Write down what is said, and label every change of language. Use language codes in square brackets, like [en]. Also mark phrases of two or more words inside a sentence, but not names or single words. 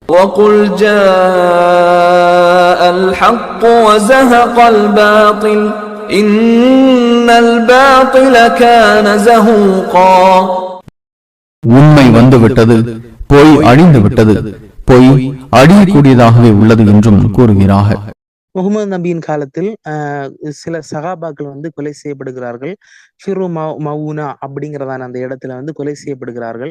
[ar] وَقُلْ جَاءَ الْحَقُّ وَزَهَقَ الْبَاطِلُ إِنَّ الْبَاطِلَ كَانَ زَهُوقًا. [ta] உண்மை வந்துவிட்டது, பொய் அழிந்து விட்டது, பொய் அழியக்கூடியதாகவே உள்ளது என்றும் கூறுகிறார்கள். முகமது நபியின் காலத்தில் சில சகாபாக்கள் கொலை செய்யப்படுகிறார்கள். ஃபிரு மவுனா அப்படிங்கிறதான அந்த இடத்துல கொலை செய்யப்படுகிறார்கள்.